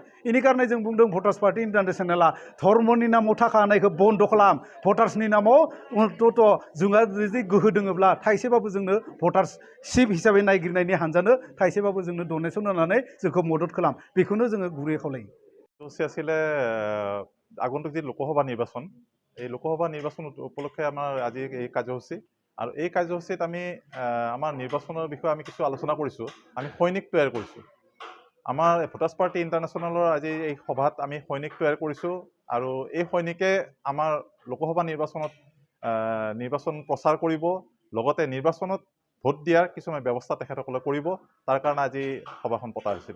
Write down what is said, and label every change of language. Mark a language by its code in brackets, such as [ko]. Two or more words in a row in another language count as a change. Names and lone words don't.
[brx] बेनि कारणे जों बुंदों भटार्स पार्टी इन्टारनेशनेला धर्मनि नामाव थाखा होनायखौ बन्द' खालाम। भटार्सनि नामाव अन्तत' जोंहा जुदि गोहो दोङोब्ला थाइसेबाबो जोंनो भटारशिप हिसाबै नायगिरनायनि हानजानो थाइसेबाबो जोंनो डनेसन होनानै जोंखौ मदद खालाम, बेखौनो जोङो गुरै खावलायो। [as] আছিলে আগন্তুক যি লোকসভা নিৰ্বাচন, এই লোকসভা নিৰ্বাচন উপলক্ষে আমাৰ আজি এই কাৰ্যসূচী আৰু এই কাৰ্যসূচীত আমি আমাৰ নিৰ্বাচনৰ বিষয়ে আমি কিছু আলোচনা কৰিছোঁ। আমি সৈনিক তৈয়াৰ কৰিছোঁ। আমাৰ ভটাৰ্ছ পাৰ্টি ইণ্টাৰনেশ্যনেলৰ আজি এই সভাত আমি সৈনিক তৈয়াৰ কৰিছোঁ আৰু এই সৈনিকে আমাৰ লোকসভা নিৰ্বাচনত নিৰ্বাচন প্ৰচাৰ কৰিব, লগতে নিৰ্বাচনত ভোট দিয়াৰ কিছুমান ব্যৱস্থা তেখেতসকলে কৰিব, তাৰ কাৰণে আজি সভাখন পতা হৈছিলে।